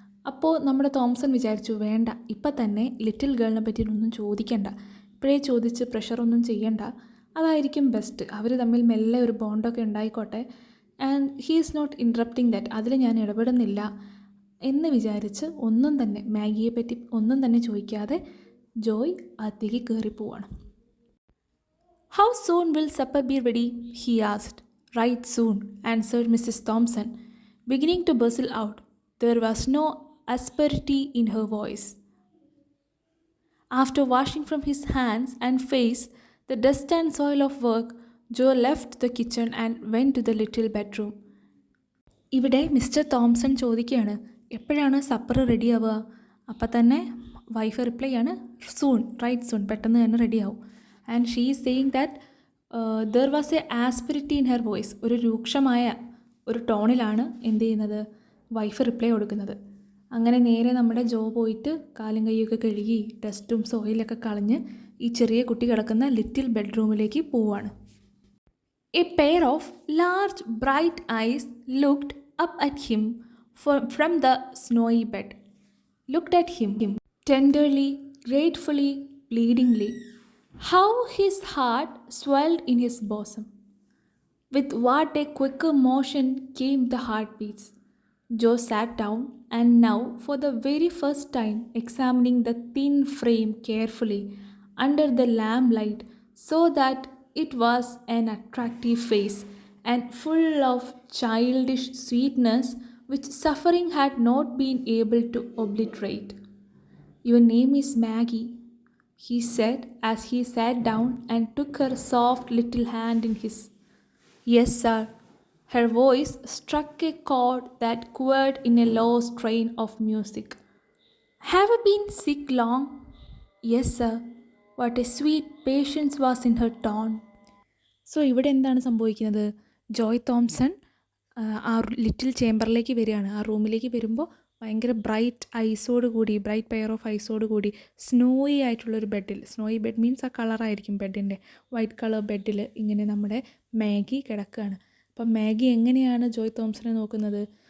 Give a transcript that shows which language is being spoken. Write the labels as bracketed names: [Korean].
[Malayalam] അപ്പോൾ നമ്മുടെ തോംസൺ വിചാരിച്ചു, വേണ്ട, ഇപ്പം തന്നെ ലിറ്റിൽ ഗേളിനെ പറ്റിയിട്ടൊന്നും ചോദിക്കണ്ട, ഇപ്പോഴേ ചോദിച്ച് പ്രഷറൊന്നും ചെയ്യണ്ട, അതായിരിക്കും ബെസ്റ്റ്. അവർ തമ്മിൽ മെല്ലെ ഒരു ബോണ്ടൊക്കെ ഉണ്ടായിക്കോട്ടെ. [English] and he is not interrupting that, [Malayalam] അതിൽ ഞാൻ ഇടപെടുന്നില്ല എന്ന് വിചാരിച്ച് ഒന്നും തന്നെ മാഗിയെ പറ്റി ഒന്നും തന്നെ ചോദിക്കാതെ ജോയ് അകത്തേക്ക് കയറിപ്പോവാണ്. [English] How soon will supper be ready? He asked. Right soon, answered Mrs. Thompson, beginning to bustle out. There was no asperity in her voice. After washing from his hands and face the dust and soil of work, Joe left the kitchen and went to the little bedroom. [Malayalam] ഇവിടെ mister Thomson ചോദിക്കുകയാണ്, എപ്പോഴാണ് supper ready ആവുക? അപ്പം തന്നെ wife reply ആണ്, [English] soon, right soon, [Malayalam] പെട്ടെന്ന് തന്നെ റെഡിയാവും. [English] And she is saying that there was a asperity in her voice. [Malayalam] ഒരു രൂക്ഷമായ ഒരു ടോണിലാണ് എന്ത് ചെയ്യുന്നത്, വൈഫ് റിപ്ലൈ കൊടുക്കുന്നത്. അങ്ങനെ നേരെ നമ്മുടെ ജോ പോയിട്ട് കാലും കൈയൊക്കെ കഴുകി ഡസ്റ്റും സോയിലൊക്കെ കളഞ്ഞ് ഈ ചെറിയ കുട്ടി കിടക്കുന്ന ലിറ്റിൽ ബെഡ്റൂമിലേക്ക് പോവുകയാണ്. [English] A pair of large bright eyes looked up at him from the snowy bed. Looked at him tenderly, gratefully, pleadingly. How his heart swelled in his bosom. With what a quicker motion came the heartbeats. Joe sat down and now, for the very first time, examining the thin frame carefully under the lamplight, saw that it was an attractive face and full of childish sweetness which suffering had not been able to obliterate. Your name is Maggie, he said as he sat down and took her soft little hand in his. Yes, sir. Her voice struck a chord that quivered in a low strain of music. Have you been sick long? Yes, sir. What a sweet patience was in her tone. [Malayalam] So ഇവിടെ എന്താണ് സംഭവിക്കുന്നത്, Joy Thomson ആ little ചേംബറിലേക്ക് വരികയാണ്. ആ റൂമിലേക്ക് വരുമ്പോൾ ഭയങ്കര bright ഐസോട് കൂടി, ബ്രൈറ്റ് പെയർ ഓഫ് ഐസോട് കൂടി സ്നോയി ആയിട്ടുള്ളൊരു ബെഡിൽ, സ്നോയി ബെഡ് മീൻസ് ആ കളറായിരിക്കും ബെഡിൻ്റെ, വൈറ്റ് കളർ ബെഡിൽ ഇങ്ങനെ നമ്മുടെ മാഗി കിടക്കുകയാണ്. അപ്പം മാഗി എങ്ങനെയാണ് ജോയ് തോംസനെ നോക്കുന്നത്,